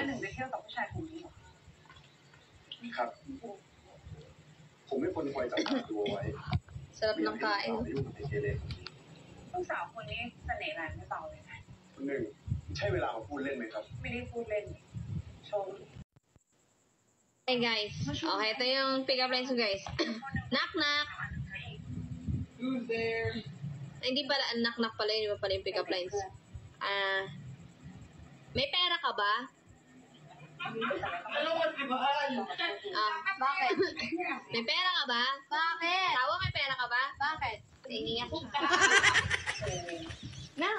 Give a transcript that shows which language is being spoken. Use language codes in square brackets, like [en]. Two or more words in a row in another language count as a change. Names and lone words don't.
[th] ไปเที่ยวกับผู้ชายคนนี้หรอ ครับ ผมไม่คนคอยจับตาดูไว้ [tl] Sarap ng kain. [th] ลูกสาวคนนี้เสน่ห์แรงไม่เบาเลยนะ คุณหนึ่งใช่เวลาของพูดเล่นไหมครับ ไม่ได้พูดเล่นชม [en] Hey guys, [tl] okay, ito yung [en] pick-up lines [tl] ko guys. [en] Knock knock! Who's there? [tl] Ay, hindi pala, [en] knock knock [tl] pala yun, iba pala yung [en] pick-up lines. [tl] May pera ka ba? Bakit? May pera ka ba? Bakit? Tawa, may pera ka ba? Bakit? Tingin nga siya. Na!